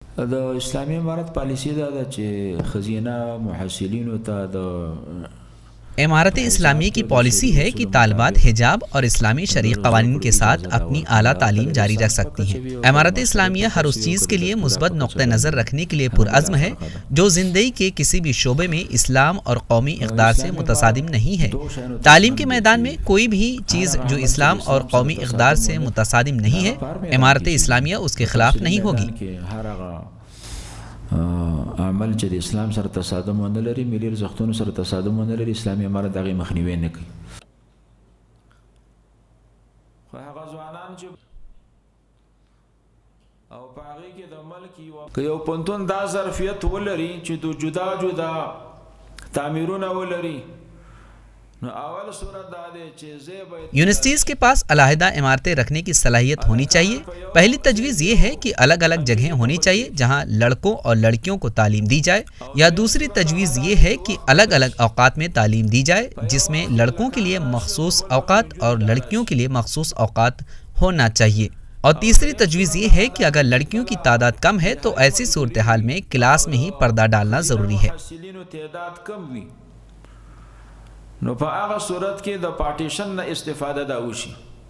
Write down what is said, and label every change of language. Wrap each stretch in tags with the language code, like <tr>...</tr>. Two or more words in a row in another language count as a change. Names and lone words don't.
<ps>د اسلامي امارت پالیسی دا ده چې خزینه محصلینو ته د</ps> <ur>امارت اسلامیہ کی پالیسی ہے کہ طالبات حجاب اور اسلامی شرعی قوانین کے ساتھ اپنی اعلیٰ تعلیم جاری رکھ سکتی ہیں۔ امارت اسلامیہ ہر اس چیز کے لیے مثبت نقطہ نظر رکھنے کے لیے پرعزم ہے جو زندگی کے کسی بھی شعبے میں اسلام اور قومی اقدار سے متصادم نہیں ہے۔ تعلیم کے میدان میں کوئی بھی چیز جو اسلام اور قومی اقدار سے متصادم نہیں ہے، امارت اسلامیہ اس کے خلاف نہیں ہوگی۔</ur> <ps>عمل چې د اسلام سره تصادم ونه لري، ملي ارزښتونو سره تصادم ونه لري، اسلامي امارت هغې مخنیوی نه کوي. خو هغه ځوانان چې او په هغې کې د ملک که یو پوهنتون دا ظرفیت ولري چې د جدا جدا تعمیرونه ولري،</ps> <ur>یونیورسٹیز کے پاس علیحدہ عمارتیں رکھنے کی صلاحیت ہونی چاہیے۔ پہلی تجویز یہ ہے کہ الگ الگ جگہیں ہونی چاہیے جہاں لڑکوں اور لڑکیوں کو تعلیم دی جائے، یا دوسری تجویز یہ ہے کہ الگ الگ اوقات میں تعلیم دی جائے جس میں لڑکوں کے لیے مخصوص اوقات اور لڑکیوں کے لیے مخصوص اوقات ہونا چاہیے، اور تیسری تجویز یہ ہے کہ اگر لڑکیوں کی تعداد کم ہے تو ایسی صورتحال میں کلاس میں ہی پردہ ڈالنا ضروری ہے۔</ur> <ps>نو په هغه صورت کې د پارټیشن نه استفاده دا وشي.</ps>